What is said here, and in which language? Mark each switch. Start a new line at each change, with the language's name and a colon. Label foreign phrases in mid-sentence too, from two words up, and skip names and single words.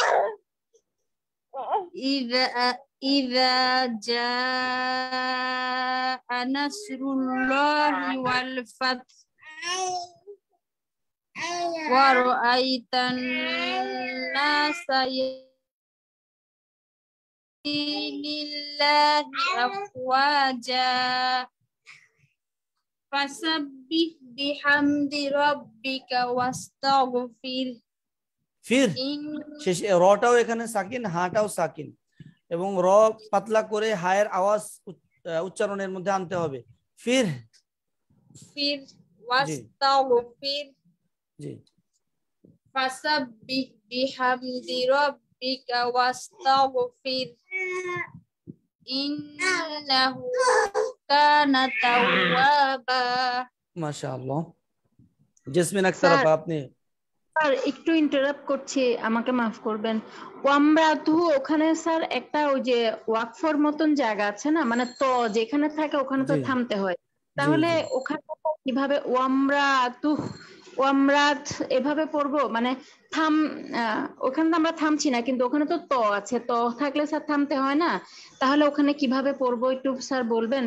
Arabic: إذا جاء نصر الله والفتح ورأيت الناس لله أفواجا فسبح بحمد ربك واستغفر
Bangla: ফির শেষ রটাও এখানে সাকিন হাটাও সাকিন এবং র পাতলা করে হায়ের আওয়াজ উচ্চারণের মধ্যে আনতে হবে ফির
Arabic: wastaghfir
Bangla: জি
Arabic: فسبح بحمد ربك واستغفر إنه كان توابا
Bangla: মাশাআল্লাহ জেসমিন আক্তার আপা আপনি স্যার একটু ইন্টারাপ্ট করছি আমাকে মাফ করবেন ওয়ামরাতু ওখানে স্যার একটা ওই যে ওয়াকফর মতন জায়গা আছে না মানে তো যেখানে থাকে ওখানে তো জি। থামতে হয় তাহলে জি। ওখানে কিভাবে ওয়ামরাত এভাবে পড়বো মানে থাম ওখানে তো আমরা থামছি না কিন্তু ওখানে তো ত আছে ত থাকলে স্যার থামতে হয় না তাহলে ওখানে কিভাবে পড়বো একটু স্যার বলবেন